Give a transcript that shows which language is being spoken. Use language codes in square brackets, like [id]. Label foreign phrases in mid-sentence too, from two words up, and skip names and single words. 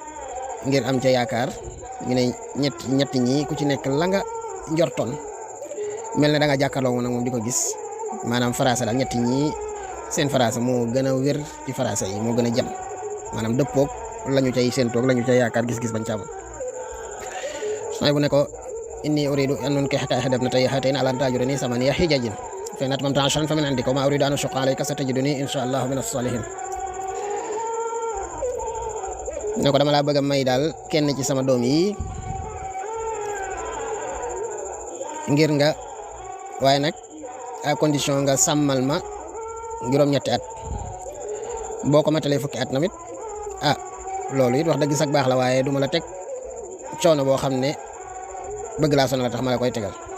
[wo] ñi ngir am ca yaakaar ñu ne ñett ñi ku ci nekk la nga njortoon mel ne da nga jàkkaarloo woon ak moom di ko gis maanaam farasa daal ñetti ñi seen farasa moo gën a wér ci farasa yi moo gën a jëm maanaam dëppoog lañu cay seen toog lañu cay yaakaar gis-gis bañ ca am Suhayb bu ne ko [ar] إني أريد أن أنكحك إحدى ابنتي هاتين على أن تأجرني ثماني حجج فإن أتممت عشرا فمن عندك وما أريد أن أشق عليك ستجدني إن شاء الله من الصالحين [wo] ne ko dama laa bëgg a may daal kenn ci sama doom yi ngir nga waaye nag [fr] à condition [wo] nga sàmmal ma juróom-ñetti at boo ko matalee fukki at namit loolu it wax dëgg sax baax la waaye duma la teg coono boo xam ne bëgg laa sonal la tax ma la koy tegal